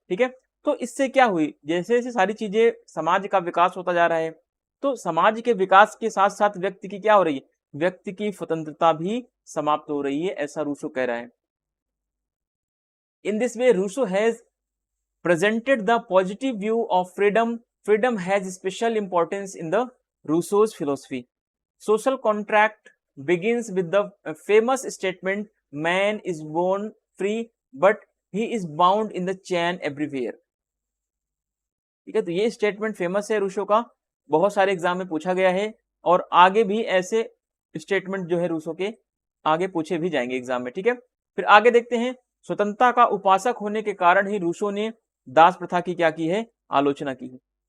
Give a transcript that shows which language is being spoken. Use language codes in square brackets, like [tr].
[hi] ठीक है, तो इससे क्या हुई, जैसे जैसे सारी चीजें, समाज का विकास होता जा रहा है, तो समाज के विकास के साथ साथ व्यक्ति की क्या हो रही है, व्यक्ति की स्वतंत्रता भी समाप्त हो रही है, ऐसा रूसो कह रहा है। [en] In this way Rousseau has presented the positive view of freedom. Freedom has special importance in the Rousseau's philosophy. Social contract begins with the famous statement, man is born free but he is bound in the chain everywhere. [hi] ठीक है, तो ये statement famous है Rousseau का, बहुत सारे exam में पूछा गया है, और आगे भी ऐसे स्टेटमेंट जो है रूसो के आगे पूछे भी जाएंगे एग्जाम में। ठीक है, फिर आगे देखते हैं, स्वतंत्रता का उपासक होने के कारण ही रूसो ने दास प्रथा की क्या की है, आलोचना की है।